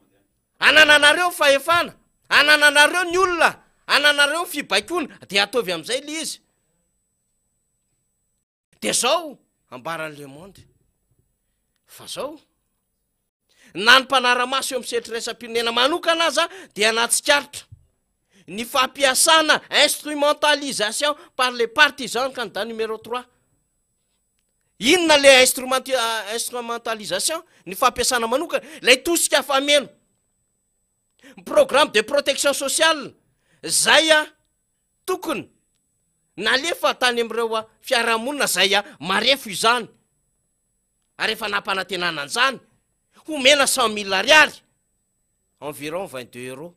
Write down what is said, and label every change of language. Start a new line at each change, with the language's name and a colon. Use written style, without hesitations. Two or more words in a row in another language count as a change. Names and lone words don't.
Malagasy: Anananareo fahefana, anananareo ny olona ananareo fibaikona dia ataovy am'izay le izy de zao ambaran'ny Le Monde fa zao na ny mpanaramaso eo amin'ny sehatriraisam-pirenena manokana aza dia anatsikaritra ny fampiasana
French: instrumentalisation par les partisans candidat numéro 3
Malagasy: inona le instrumentalisation ny fampiasana manokana lay tosika fameno
French: programme de protection sociale
Malagasy: zay a tokony nalefa tany am'ireo fiarahamonina zay a marefo izany ary efa nampanantenana an'izany homena 100 000 ariary environ 22 euros